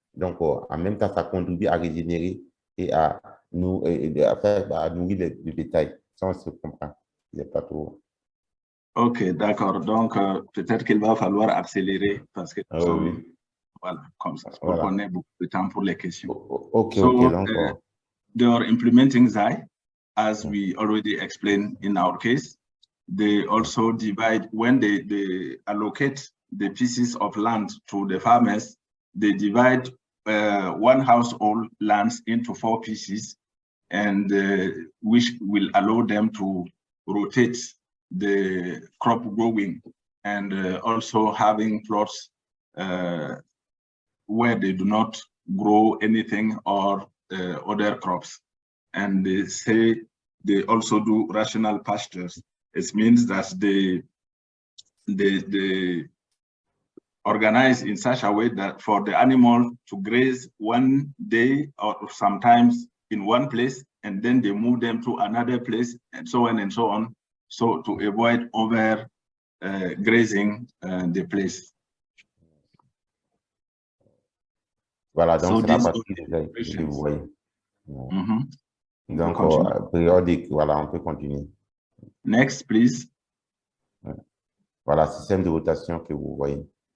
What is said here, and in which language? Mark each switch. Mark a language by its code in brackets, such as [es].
[fr] Donc, en même temps, ça contribue à régénérer et à nourrir le bétail. Ça, on se comprend. Il n'y a pas trop. Ok, d'accord. Donc, peut-être qu'il va falloir accélérer parce que voilà, comme ça, pour qu'on ait beaucoup de temps pour les questions. [en] Ok, so, [fr] donc, [en] they are implementing ZAI, as we already explained in our case. They also divide, when they allocate the pieces of land to the farmers, they divide one household lands into 4 pieces, and which will allow them to rotate the crop growing, and also having plots where they do not grow anything or other crops. And they say they also do rational pastures. It means that they organize in such a way that for the animal to graze one day or sometimes in one place, and then they move them to another place, and so on and so on, so to avoid over grazing the place. [fr] Voilà, donc [en] So [fr] c'est la partie que vous voyez. Donc, périodique, voilà, on peut continuer. [en] Next, please. [fr] Voilà, système de rotation que vous voyez.